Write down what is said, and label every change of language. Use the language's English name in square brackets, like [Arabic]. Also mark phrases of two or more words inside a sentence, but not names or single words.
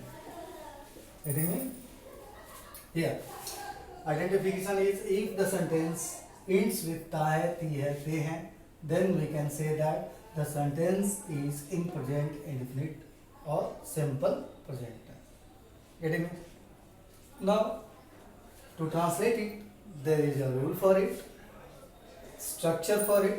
[English] Getting me? Here, identification is if the sentence ends with [Hindi] ता है, ती है, ते है, [English] then we can say that the sentence is in present indefinite or simple present tense. Getting me? Now, to translate it, there is a rule for it, structure for it.